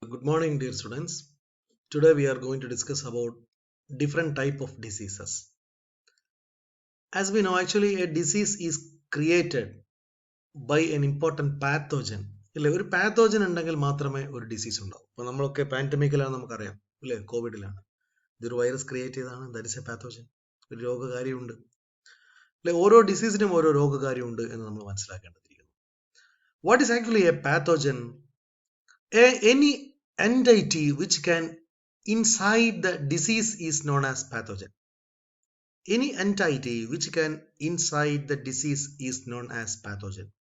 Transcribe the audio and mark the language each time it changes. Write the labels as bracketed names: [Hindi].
[English] Good morning, dear students. Today we are going to discuss about different type of diseases. As we know, actually a disease is created by an important pathogen. [Malayalam] ഇല്ലേ, ഒരു pathogen ഉണ്ടെങ്കിൽ മാത്രമേ ഒരു disease ഉണ്ടാവൂ. ഇപ്പോൾ നമ്മളൊക്കെ പാൻഡമിക്കിലാണ്, നമുക്കറിയാം അല്ലേ, കോവിഡിലാണ്. ഇതൊരു വൈറസ് ക്രിയേറ്റ് ചെയ്തതാണ്. [English] That is a pathogen. [Malayalam] ഒരു രോഗകാരിയുണ്ട് അല്ലെ. ഓരോ ഡിസീസിനും ഓരോ രോഗകാരിയുണ്ട് എന്ന് നമ്മൾ മനസ്സിലാക്കേണ്ടതിരിക്കുന്നു. [English] What is actually a pathogen? Any entity which can inside the disease is known as pathogen. Any entity which can inside the disease is known as pathogen.